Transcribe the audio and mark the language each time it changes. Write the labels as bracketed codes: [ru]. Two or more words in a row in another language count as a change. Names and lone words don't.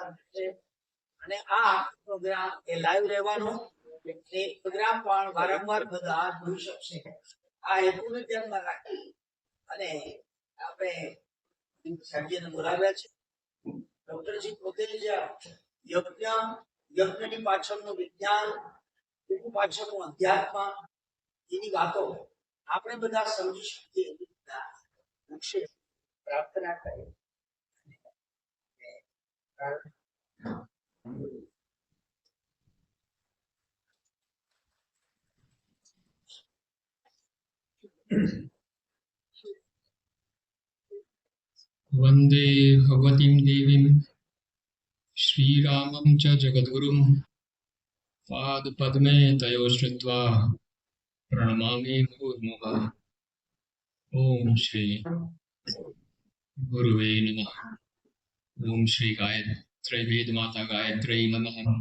[gu] છે અને આ પ્રોગ્રામ એ લાઈવ રહેવાનો એ પ્રોગ્રામ પણ વારંવાર બધા જોઈ શકશે આ હેતુને ધ્યાનમાં રાખી અને આપણે સાહેબજીને બોલાવ્યા છે ડોક્ટરજી પોતે જ યજ્ઞની પાછળનું વિજ્ઞાન પાછળનું અધ્યાત્મ એની વાતો આપણે બધા સમજી શકીએ પ્રાર્થના કરીએ [sa] वंदे भगवतीं देवीं श्रीरामं च जगद्गुरुं पादपद्मे तयो श्रुत्वा प्रणमामि मुहुर्मुहुः। ओम श्री गुरुवे नमः। ओम श्री गायत्री वेद माता गायत्री नमः।